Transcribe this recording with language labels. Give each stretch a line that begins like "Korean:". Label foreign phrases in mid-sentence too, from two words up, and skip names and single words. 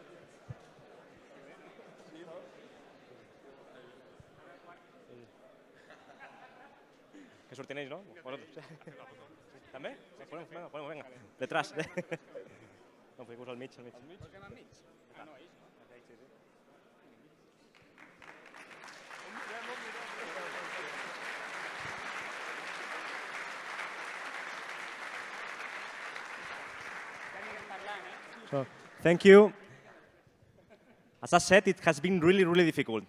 Catalan: Que sort tenéis, ¿no? Vosaltres.
Spanish: També? Venga. Detrás.
Catalan: No, fiqueu-vos al mig, al mig. Al mig? Ah, no, ells. Sí, sí.
English: So, thank you. As I said, it has been really, really difficult.